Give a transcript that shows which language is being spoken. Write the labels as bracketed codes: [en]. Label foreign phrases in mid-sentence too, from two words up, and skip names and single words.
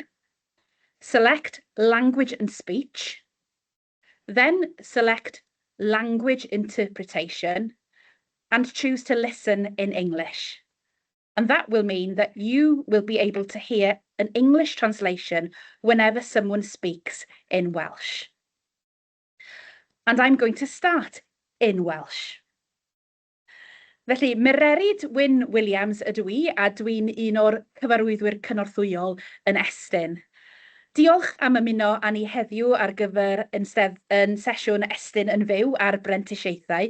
[en] Select Language and Speech, then select Language Interpretation and choose to listen in English. And that will mean that you will be able to hear an English translation whenever someone speaks in Welsh. And I'm going to start in Welsh. [cy] Felly, Mererid Wyn Williams ydw I, a dwi'n un o'r cyfarwyddwyr cynorthwyol yn Estyn. Diolch am ymuno â ni heddiw ar gyfer yn sesiwn Estyn yn fyw ar Prentisiaethau.